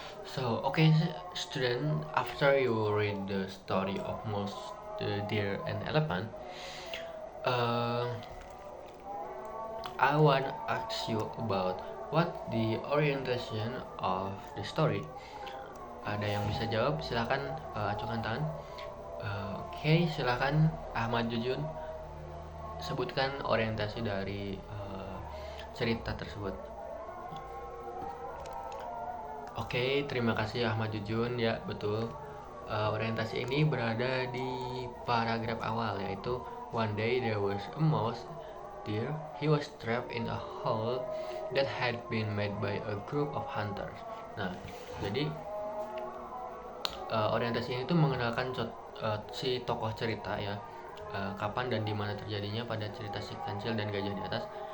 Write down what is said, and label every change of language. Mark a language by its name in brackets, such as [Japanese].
[English] So, okay, student, after you read the story of Mouse, the Deer, and Elephant, I want to ask you about what the orientation of the story. [Indonesian] Ada yang bisa jawab? Silakan acukan tangan. Oke, silakan Ahmad Jujun, sebutkan orientasi dari cerita tersebut. Oke, terima kasih Ahmad Jujun. Ya, betul. Orientasi ini berada di paragraf awal, yaitu [English] one day there was a mouse deer. He was trapped in a hole that had been made by a group of hunters. [Indonesian] Nah, jadi orientasi ini tuh mengenalkan si tokoh cerita ya, kapan dan di mana terjadinya pada cerita si kancil dan gajah di atas.